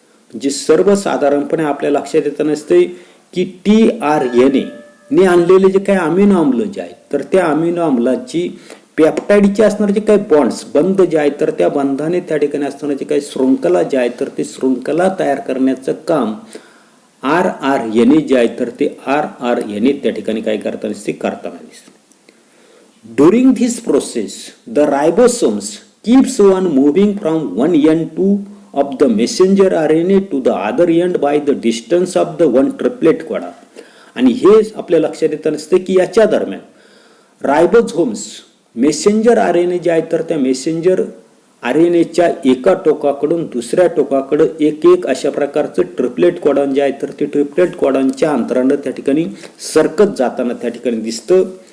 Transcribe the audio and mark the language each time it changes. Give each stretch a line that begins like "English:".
Marathi: म्हणजे सर्वसाधारणपणे आपल्या लक्षात येत नसते की tRNA ने आणलेले जे काही अमिनो आम्ल जे आहेत तर त्या अमिनो आम्लाची पेप्टाइडचे असणारे जे काही बॉन्ड्स बंध जे आहेत तर त्या बंधाने त्या ठिकाणी असणारे जे काही शृंखला जे आहेत तर ते शृंखला तयार करण्याचं काम rRNA जे आहे तर ते rRNA त्या ठिकाणी काय करताना दिसते.
English: During this process the ribosomes keeps on moving from one end of the messenger RNA to the other end by the distance of the one triplet codon.
Marathi: आणि हे आपल्या लक्षात येत नसते की याच्या दरम्यान रायबोझोम्स मेसेंजर RNA जे आहे तर त्या मेसेंजर RNAच्या एका टोकाकडून दुसऱ्या टोकाकडे एक एक अशा प्रकारचं ट्रिपलेट कोडॉन जे आहे तर ते ट्रिपलेट कोडॉनच्या अंतरानं त्या ठिकाणी सरकत जाताना त्या ठिकाणी दिसतं.